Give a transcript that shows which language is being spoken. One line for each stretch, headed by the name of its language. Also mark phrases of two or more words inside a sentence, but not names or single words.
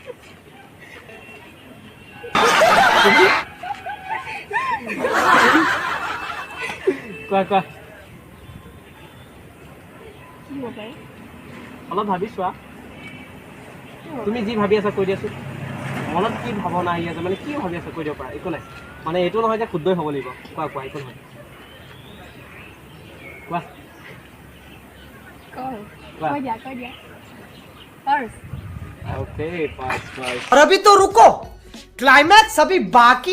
Assamese: কোৱা কোৱা, অলপ ভাবি চোৱা, তুমি যি ভাবি আছা কৈ দিয়াচোন। মনত কি ভাৱনা আহি আছে, মানে কি ভাবি আছা কৈ দিব পাৰা, একো নাই। মানে এইটো নহয় যে শুদ্ধই হ'ব লাগিব। কোৱা কোৱা, একো নহয়, কোৱা ओके पास पास।
Hindi: और अभी तो रुको, क्लाइमैक्स अभी बाकी।